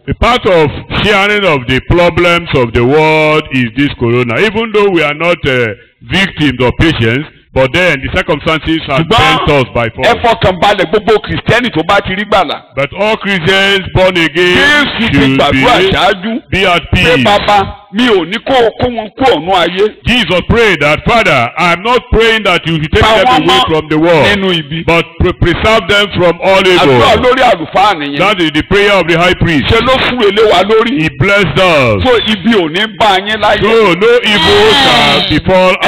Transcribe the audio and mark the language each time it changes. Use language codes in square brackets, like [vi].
[en] A part of sharing of the problems of the world is this corona. Even though we are not victims or patients, but then the circumstances have bent us by force. [yo] Ẹ fọkàn balẹ̀ gbogbo Kìrìsìtẹ́nì tó bá ti rí gbàlà. [en] But all Christians born again should be at peace. [yo] Pé bàbá mi ò ní kó wọn kú ọ̀nù ayé. [en] Jesus prayed that, Father, I am not praying that you should take them away from the world, but preserve them from all evil. [yo] Àdúrà lórí àlùfáà nìyẹn. [en] That is the prayer of the high priest. [yo] Ṣé ló fún èlé wa lórí? [en] He blessed us. [yo] So ibi ò ní bá yín láyé. [en] So no evil shall befall us.